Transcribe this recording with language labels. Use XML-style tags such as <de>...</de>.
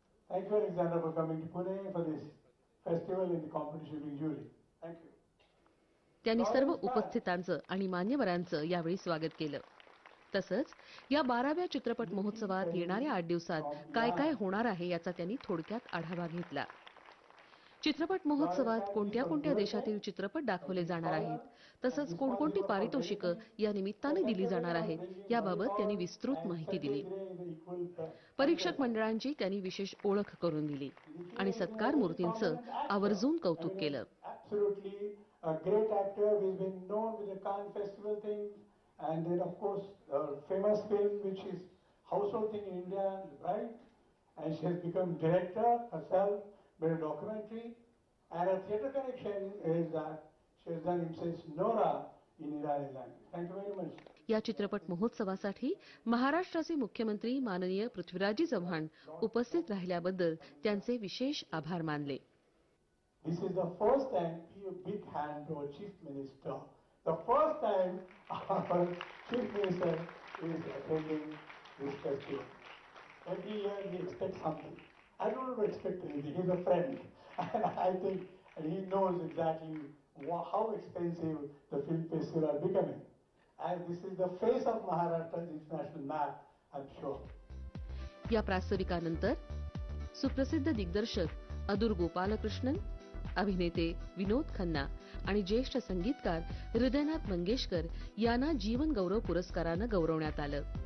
<en>Thank you, Alexandra, for coming to Pune for this festival in the competition with jury. Thank you.</en> <mr>त्यांनी सर्व उपस्थितांचं आणि मान्यवरांचं यावेळी स्वागत केलं. तसंच या 12व्या चित्रपट महोत्सवात येणाऱ्या 8 दिवसात काय काय होणार आहे याचा त्यांनी थोडक्यात आढावा घेतला. चित्रपट महोत्सवात कोणत्या कोणत्या देशातील चित्रपट दाखवले जाणार आहेत, तसंच कोणकोणती पारितोषिकं या निमित्ताने दिली जाणार आहेत याबाबत त्यांनी विस्तृत माहिती दिली. परीक्षक मंडळांची त्यांनी विशेष ओळख करून दिली आणि सत्कार मूर्तींचं आवर्जून कौतुक केलं.</mr> <en>A great actor who's been known with the Cannes Festival thing, and then of course a famous film which is household thing in India, right? And she has become director herself, made a documentary, and her theatre connection is that she has done himself Nora in Iranian language. Thank you very much.</en> <mr>या चित्रपट महोत्सवासाठी महाराष्ट्राचे मुख्यमंत्री माननीय पृथ्वीराजजी चव्हाण उपस्थित राहिल्याबद्दल त्यांचे विशेष आभार मानले.</mr> <en>This is the first time, give a big hand to our Chief Minister. The first time our Chief Minister is attending this festival. Every year he expects something. I don't expect anything. He's a friend. And I think and he knows exactly how expensive the film festival are becoming. And this is the face of Maharashtra's international map, I'm sure.</en> <mr>या प्रास्ताविकानंतर सुप्रसिद्ध दिग्दर्शक अदूर गोपालकृष्णन, अभिनेते विनोद खन्ना आणि ज्येष्ठ संगीतकार हृदयनाथ मंगेशकर यांना जीवन गौरव पुरस्कारानं गौरवण्यात आलं.</mr>